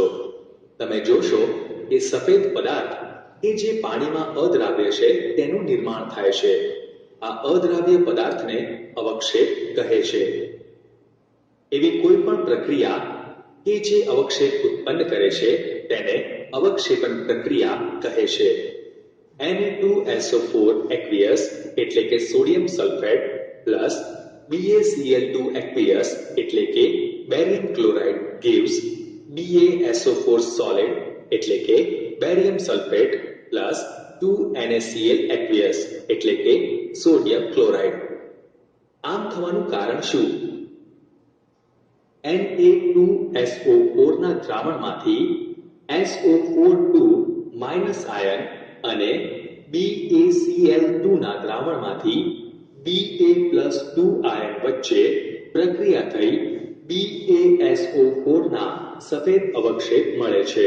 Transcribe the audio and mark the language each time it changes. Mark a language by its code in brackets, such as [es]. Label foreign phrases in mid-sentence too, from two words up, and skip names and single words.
[gu] તમે જોશો કે સફેદ પદાર્થ કે જે પાણીમાં અદ્રાવ્ય છે તેનું નિર્માણ થાય છે. આ અદ્રાવ્ય પદાર્થને અવક્ષેપ કહે છે. એવી કોઈ પણ પ્રક્રિયા કે જે અવક્ષેપ ઉત્પન્ન કરે છે તેને અવક્ષેપન પ્રક્રિયા કહે છે. Na2SO4 aqueous એટલે કે [en] sodium sulphate plus [gu] BaCl2 aqueous એટલે કે [en] barium chloride gives BaSO4 solid [gu] એટલે કે [en] barium sulphate plus [gu] 2NaCl aqueous એટલે કે [en] sodium chloride. [gu] આમ થવાનું કારણ શું? Na2SO4 ના દ્રાવણમાંથી SO4 [en] minus ion [gu] અને BaCl2 ના દ્રાવણમાંથી Ba+2 આયન વચ્ચે પ્રક્રિયા થઈ BaSO4 ના સફેદ અવક્ષેપ મળે છે.